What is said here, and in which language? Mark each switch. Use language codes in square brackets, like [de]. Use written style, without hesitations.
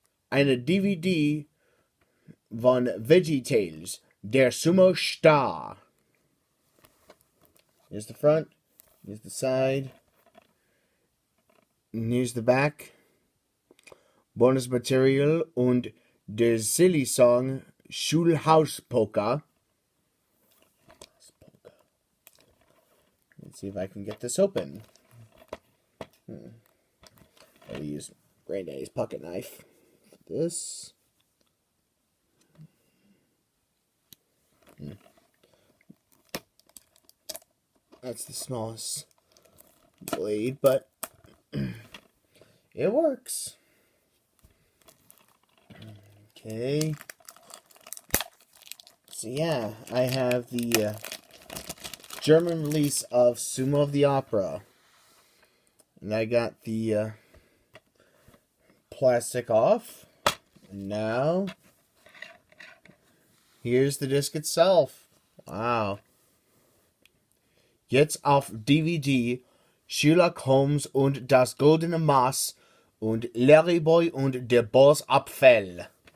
[de] Eine DVD von VeggieTales, der Sumo Star. [en] Here's the front, here's the side, and here's the back. [de] Bonus Material und der Silly Song Schulhauspolka. [en] Let's see if I can get this open. I'll use Granddaddy's pocket knife for this. That's the smallest blade, but it works. Okay. So yeah, I have the German release of Sumo of the Opera. And I got the plastic off. And now, here's the disc itself. Wow. [de] Jetzt auf DVD Sherlock Holmes und das goldene Maß und Larry Boy und der Borsapfel.